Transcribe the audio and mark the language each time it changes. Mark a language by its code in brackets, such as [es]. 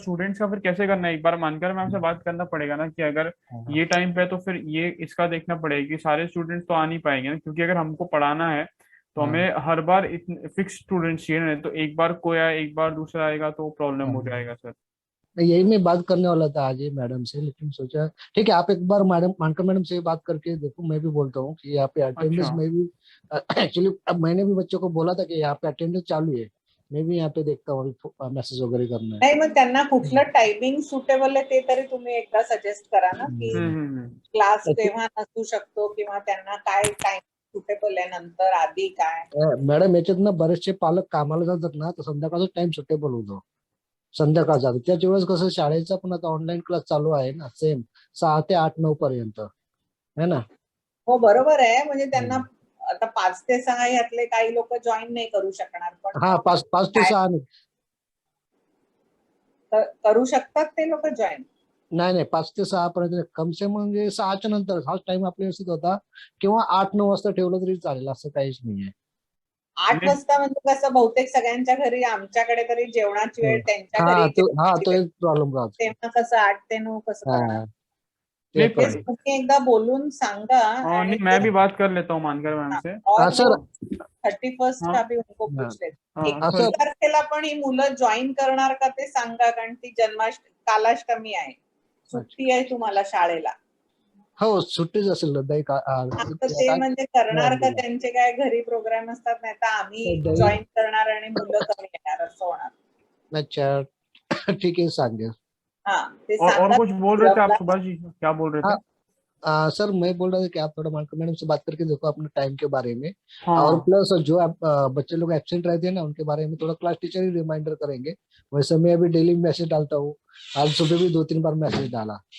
[hi] Students का फिर कैसे करना है? एक बार मानकर मैम से बात करना पड़ेगा ना, कि अगर ये टाइम पे तो फिर ये इसका देखना पड़ेगा कि सारे स्टूडेंट्स तो आ नहीं पाएंगे ना, क्योंकि अगर हमको पढ़ाना है तो हमें हर बार फिक्स स्टूडेंट्स चाहिए ना. तो एक बार कोई आए, एक बार दूसरा आएगा तो प्रॉब्लम हो जाएगा सर. यही मैं बात करने वाला था आज ही मैडम से, लेकिन सोचा ठीक है आप एक बार मैडम मानकर मैडम से बात करके देखो। मैं भी बोलता हूँ कि यहाँ पे अटेंडेंस अच्छा। में भी एक्चुअली अब मैंने भी बच्चों को बोला था कि यहाँ पे अटेंडेंस चालू है, मैं भी यहाँ पे देखता हूँ मैसेज वगैरह करना है। [mr] नाही मग त्यांना कुठलं टायमिंग सुटेबल आहे ते तरी तुम्ही एकदा सजेस्ट करा ना, की क्लास तेव्हा नसू शकतो किंवा त्यांना काय टाइम सुटेबल आहे, नंतर आधी काय. मॅडम याच्यात ना बरेचसे पालक कामाला जातात ना, तर संध्याकाळचा टाइम सुटेबल होतो संध्याकाळचा. त्याच्या वेळेस कसं शाळेचा पण आता ऑनलाईन क्लास चालू आहे ना, सेम 6 ते 8, 9 पर्यंत है ना. हो बरोबर आहे, म्हणजे त्यांना आता 5 ते 6 यातले काही लोक जॉईन नाही करू शकणार, पण हा 5 ते 6 नाही. करू शकतात ते लोक जॉईन. नाही 5 ते 6 पर्यंत [hi] कम से [mr] म्हणजे 6च्या नंतर हाच टाइम आपल्या व्यवस्थित होता, किंवा 8-9 वाजता ठेवलं तरी चालेल, असं काहीच नाहीये. 8 वाजता म्हणजे कसं बहुतेक सगळ्यांच्या घरी, आमच्याकडे तरी जेवणाची वेळ त्यांच्या घरी तो एक प्रॉब्लेम राहतो. तेव्हा कसं 8 ते 9 कसं करणार. ते पण तुम्ही एकदा बोलून सांगा. [hi] नहीं मैं भी बात कर लेता हूँ मानकर मैम से. और सर 31 का भी उनको पूछ लेते. सर. [mr] तारखेला पण ही मुलं जॉईन करणार का ते सांगा, कारण ती कालाष्टमी आहे, सुट्टी आहे तुम्हाला शाळेला. हो सुट्टीच असेल ते म्हणजे करणार का, त्यांचे काय घरी प्रोग्राम असतात, नाही तर आम्ही जॉईन करणार आणि मुलं कमी येणार असं होणार. [hi] अच्छा ठीक है सांगे. और कुछ बोल रहे थे आप सुभाष जी, क्या बोल रहे थे? सर मैं बोल रहा था कि आप थोड़ा मानकर मैडम से बात करके देखो अपने टाइम के बारे में. हाँ. और प्लस जो आप बच्चे लोग एब्सेंट रहते हैं ना, उनके बारे में थोड़ा क्लास टीचर ही रिमाइंडर करेंगे. वैसे मैं अभी डेली मैसेज डालता हूँ, आज सुबह भी 2-3 बार मैसेज डाला.